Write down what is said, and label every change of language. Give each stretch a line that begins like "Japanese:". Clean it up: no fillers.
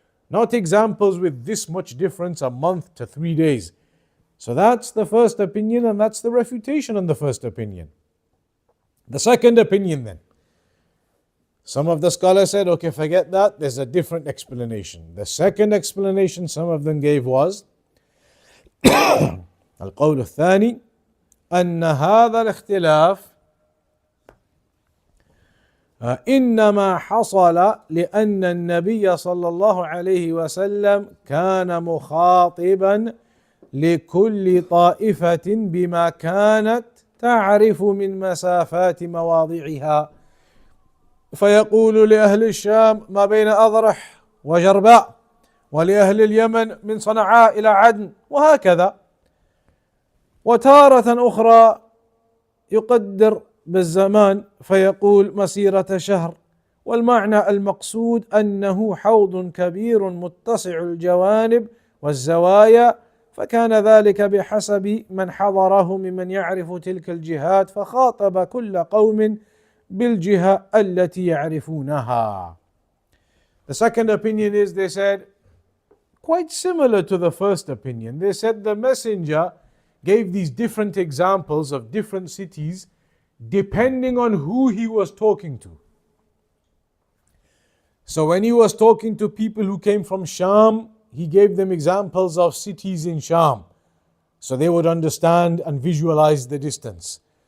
English: Not examples with this much difference, a month to 3 days. So that's the first opinion, and that's the refutation on the first opinion. The second opinion then. Some of the scholars said, okay, forget that, there's a different explanation. The second explanation some of them gave was,
Arabic: القول الثاني أن هذا الاختلاف إنما حصل لأن النبي صلى الله عليه وسلم كان مخاطبا لكل طائفة بما كانت تعرف من مسافات مواضعها، فيقول لأهل الشام ما بين أضرح وجرباء، ولأهل اليمن من صنعاء إلى عدن، وهكذا. وتارة أخرى يقدر بالزمان فيقول مسيرة شهر، والمعنى المقصود أنه حوض كبير متسع الجوانب والزوايا، فكان ذلك بحسب من حضره ممن يعرف تلك الجهات، فخاطب كل قوم بالجهة التي يعرفونها.
English: The second opinion is, they said, quite similar to the first opinion. They said the messenger gave these different examples of different cities depending on who he was talking to. So when he was talking to people who came from Sham, he gave them examples of cities in Sham, so they would understand and visualize the distance.